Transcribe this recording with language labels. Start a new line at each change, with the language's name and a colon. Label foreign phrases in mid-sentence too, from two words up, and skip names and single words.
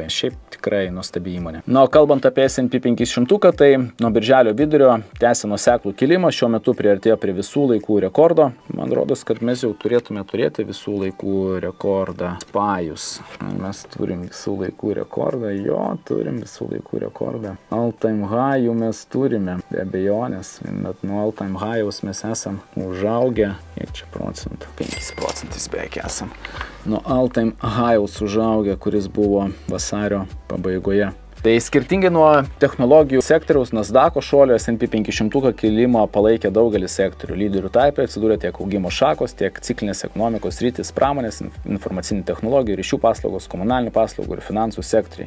Lithuanian: Šiaip tikrai nuostabi įmonė. Na, o kalbant apie S&P 500, tai nuo birželio vidurio tęsia nuoseklų kilimą, šiuo metu priartėjo prie visų laikų rekordo. Man rodos, kad mes jau turėtume turėti visų laikų rekordą. Spajus. Mes turim visų laikų rekordą. Jo, turim visų laikų rekordą.
English: All time high mes turime.
Lithuanian: Be abejonės, bet nuo
English: all time high'aus
Lithuanian: mes esam užaugę, kiek čia procentų? 5% beveik esam. Nuo
English: all time high'aus
Lithuanian: užaugę, kuris buvo vasario pabaigoje. Tai skirtingai nuo technologijų sektoriaus Nasdaq'o šuolio S&P 500 kilimo palaikė daugelį sektorių. Lyderių tarpe atsidūrė tiek augimo šakos, tiek ciklinės ekonomikos sritys, pramonės, informacinių technologijų, ryšių paslaugos, komunalinių paslaugų ir finansų sektoriai.